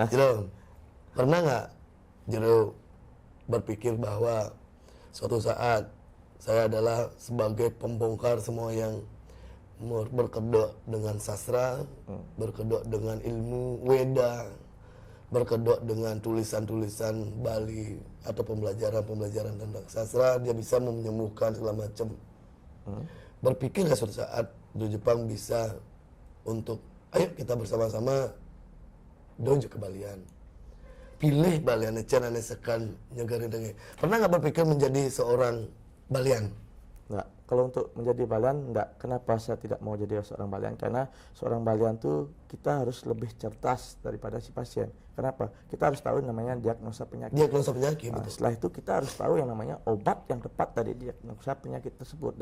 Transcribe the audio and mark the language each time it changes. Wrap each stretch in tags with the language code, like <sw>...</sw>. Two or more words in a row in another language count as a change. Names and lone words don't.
<id>Jiro, pernah nggak Jiro berpikir bahwa suatu saat saya adalah sebagai pembongkar semua yang berkedok dengan sastra, berkedok dengan ilmu Weda, berkedok dengan tulisan-tulisan Bali atau pembelajaran tentang sastra, dia bisa menyembuhkan segala macam. Berpikir suatu saat di Jepang bisa untuk ayo kita bersama-sama dojo ke balian.</id> <ban>Pilih balian ecan ane sekan nyegarin dengi.</ban> <id>Pernah nggak berpikir menjadi seorang balian? Enggak. Kalau untuk menjadi balian, enggak. Kenapa saya tidak mau jadi seorang balian? Karena seorang balian tuh kita harus lebih cerdas daripada si pasien. Kenapa? Kita harus tahu namanya diagnosa penyakit. Diagnosa penyakit, Nah, betul. setelah itu kita harus tahu yang namanya obat yang tepat dari diagnosa penyakit tersebut.</id>